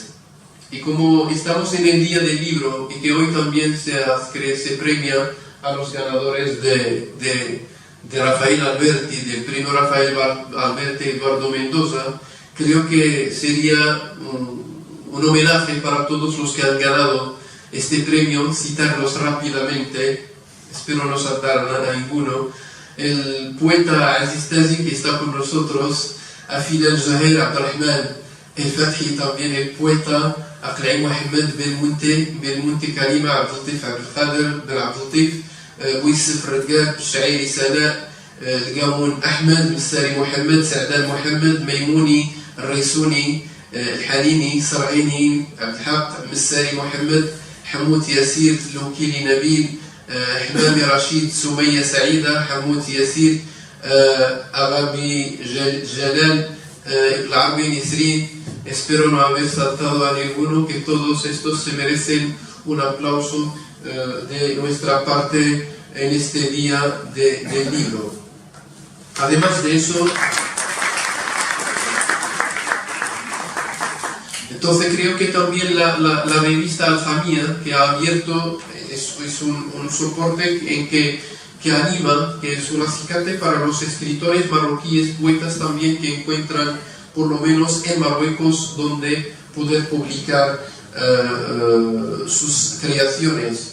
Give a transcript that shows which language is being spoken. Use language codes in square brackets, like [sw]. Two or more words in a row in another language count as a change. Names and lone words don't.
[es] Y como estamos en el Día del Libro y que hoy también se premia a los ganadores de Rafael Alberti, del premio Rafael Alberti Eduardo Mendoza, creo que sería un homenaje para todos los que han ganado este premio, citarlos rápidamente, espero no saltar a ninguno. El poeta Aziz Tazi, que está con nosotros, Afil al-Jahir Abdurrahman el-Fathi, también el poeta Aqla'i Mohamed Belmunti Kalima Abdeltif Abdelkader Ben Abdeltif, Wissef Redgab Shairi Sana, Gamoun Ahmed Missari Mohamed Sa'dan Mohamed Maymouni الريسوني الحنيني سرعيني عبد الحق مساري محمد حمود ياسير لوكيلي نبيل حمامي رشيد سمية سعيدة حمود ياسير أغابي جلال العربي نسرين. Espero no haber saltado a ninguno, que todos estos se merecen un aplauso de nuestra parte en este día del libro. Además de eso, entonces creo que también la revista Alhamia, que ha abierto, es un soporte que anima, que es un acicate para los escritores marroquíes, poetas también, que encuentran por lo menos en Marruecos donde poder publicar sus creaciones.